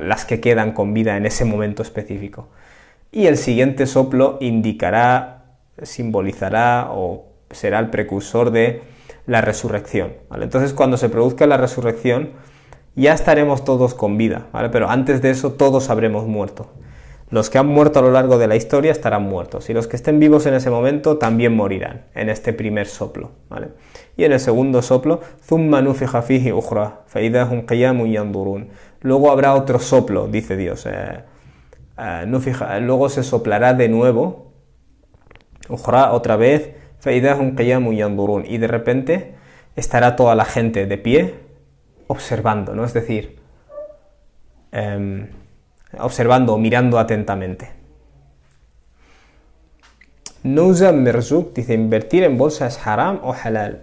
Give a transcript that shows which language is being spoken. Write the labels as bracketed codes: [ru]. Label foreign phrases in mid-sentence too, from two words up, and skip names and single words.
[es] Las que quedan con vida en ese momento específico. Y el siguiente soplo indicará, simbolizará o será el precursor de la resurrección, ¿vale? Entonces, cuando se produzca la resurrección, ya estaremos todos con vida, ¿vale? Pero antes de eso, todos habremos muerto. Los que han muerto a lo largo de la historia estarán muertos, y los que estén vivos en ese momento también morirán en este primer soplo, ¿vale? Y en el segundo soplo, [ar] ثُمَّ نُفِخَ فِيهِ أُخْرَى فَإِذَا هُمْ قِيَامٌ يَنْظُرُونَ. [es] Luego habrá otro soplo, dice Dios. Luego se soplará de nuevo, ukhra, otra vez, [ar] فَإِذَا هُمْ قِيَامٌ يَنْظُرُونَ. [es] Y de repente estará toda la gente de pie observando, ¿no? Es decir, observando o mirando atentamente. Nouza Merzouk dice, ¿invertir en bolsa es haram o halal?